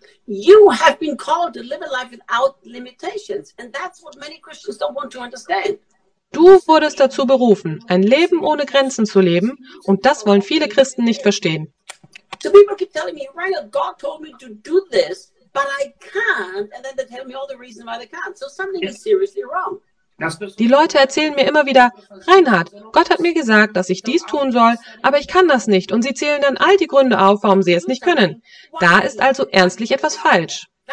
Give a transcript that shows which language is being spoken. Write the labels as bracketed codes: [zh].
[en] You have been called to live a life without limitations, and that's what many Christians don't want to understand. [de] Du wurdest dazu berufen, ein Leben ohne Grenzen zu leben, und das wollen viele Christen nicht verstehen. [en] So people keep telling me, Reinhard, God told me to do this, but I can't, and then they tell me all the reasons why they can't. So something is seriously wrong. [de] Die Leute erzählen mir immer wieder, Reinhard, Gott hat mir gesagt, dass ich dies tun soll, aber ich kann das nicht. Und sie zählen dann all die Gründe auf, warum sie es nicht können. Da ist also ernstlich etwas falsch.